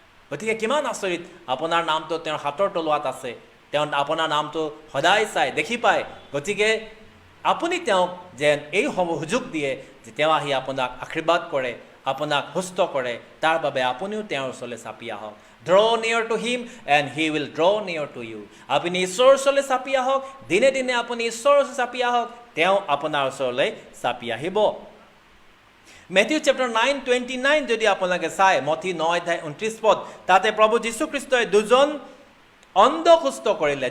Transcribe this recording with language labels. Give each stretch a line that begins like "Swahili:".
Assamese: গতিকে কিমান আচৰিত, আপোনাৰ নামটো তেওঁৰ হাতৰ তলুৱাত আছে, তেওঁ আপোনাৰ নামটো সদায় চাই দেখি পায়। গতিকে আপুনি তেওঁক যেন এই সুযোগ দিয়ে যে তেওঁ আহি আপোনাক আশীৰ্বাদ কৰে, আপোনাক সুস্থ কৰে, তাৰ বাবে আপুনিও তেওঁৰ ওচৰলৈ চাপি আহক।
English: Draw near to him and he will draw near to you.
Assamese: আপুনি ঈশ্বৰৰ ওচৰলৈ চাপি আহক, দিনে দিনে আপুনি ঈশ্বৰৰ ওচৰলৈ চাপি আহক, তেওঁ আপোনাৰ ওচৰলৈ চাপি আহিব। Matthew chapter 9:29 যদি আপোনালোকে চাই, মথি 9:29 তাতে প্ৰভু যীশুখ্ৰীষ্টই দুজন অন্ধ সুস্থ কৰিলে।